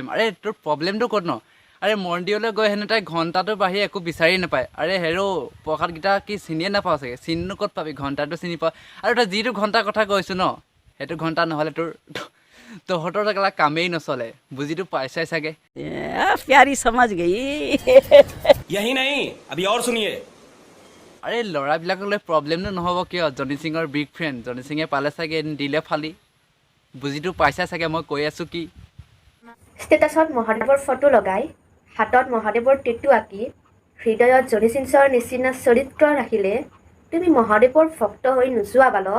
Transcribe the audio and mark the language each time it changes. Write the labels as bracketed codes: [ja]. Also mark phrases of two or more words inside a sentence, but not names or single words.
[as] আৰে তোৰ প্ৰব্লেমটো ক'ত ন? আৰে মন্দিৰলৈ গৈ হেনো তাই ঘণ্টাটো বাহিৰে একো বিচাৰি নাপায়। আৰে হেৰ' প্ৰসাদকেইটা কি চিনিয়ে নাপাওঁ চাগে, চিনিনো ক'ত পাবি, ঘণ্টাটো চিনি পাওঁ। আৰু তই যিটো ঘণ্টাৰ কথা কৈছোঁ ন, সেইটো ঘণ্টা নহ'লে তহঁতৰ কেলা কামেই নচলে, বুজিতো পাইছাই চাগে। [hi] प्यारी समझ गई। यही नहीं, अभी और सुनिए। [as] আৰে ল'ৰাবিলাকক লৈ প্ৰব্লেমটো নহ'ব কিয়? জনি সিঙৰ বিগ ফ্ৰেণ্ড, জনি সিঙে পালে চাগে এদিন দিলে ফালি, বুজিতো পাইছাই চাগে মই কৈ আছোঁ কি। ষ্টেটাছত মহাদেৱৰ ফটো লগাই হাতত মহাদেৱৰ টেটু আঁকি হৃদয়ত জনি সিঙৰ নিচিনা চৰিত্ৰ ৰাখিলে তুমি মহাদেৱৰ ভক্ত হৈ নোযোৱা বালক